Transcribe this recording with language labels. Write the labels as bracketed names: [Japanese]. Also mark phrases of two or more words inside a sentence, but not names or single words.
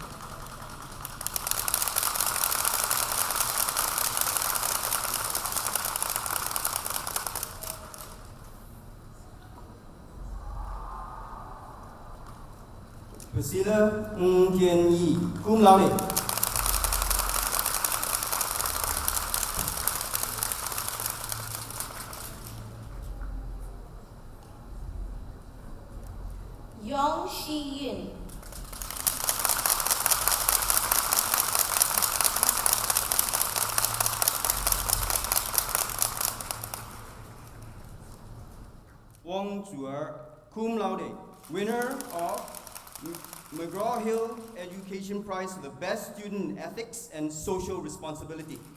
[English] Priscilla Ng Tian Yi, [Latin] cum laude. [English] Yong Shi-yun. Wong Zhuer, [Latin] cum laude, [English] winner of McGraw-Hill Education Prize for the Best Student in Ethics and Social Responsibility.